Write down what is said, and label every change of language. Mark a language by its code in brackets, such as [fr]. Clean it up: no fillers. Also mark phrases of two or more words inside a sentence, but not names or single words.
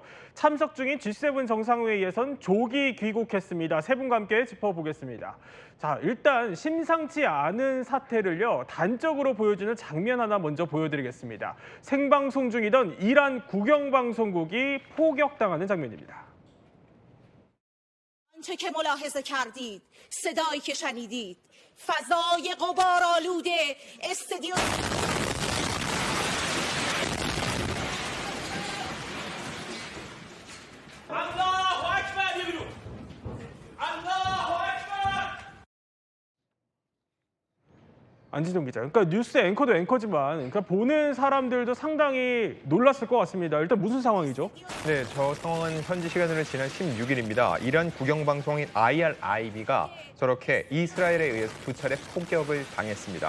[ko] 참석 중인 G7 정상회의에선 조기 귀국했습니다. 세 분과 함께 짚어보겠습니다. 자, 일단 심상치 않은 사태를요, 단적으로 보여주는 장면 하나 먼저 보여드리겠습니다. 생방송 중이던 이란 국영방송국이 포격당하는 장면입니다. [fa] آنچه که ملاحظه کردید صدایی که شنیدید فضای غبارآلود استادیوم [ar] الله اکبر یه الله اکبر [ko] 안지정 기자. 그러니까 뉴스 앵커도 앵커지만, 그러니까 보는 사람들도 상당히 놀랐을 것 같습니다. 일단 무슨 상황이죠? 네, 저 상황은 현지 시간으로 지난 16일입니다. 이란 국영방송인 IRIB가 저렇게 이스라엘에 의해서 두 차례 폭격을 당했습니다.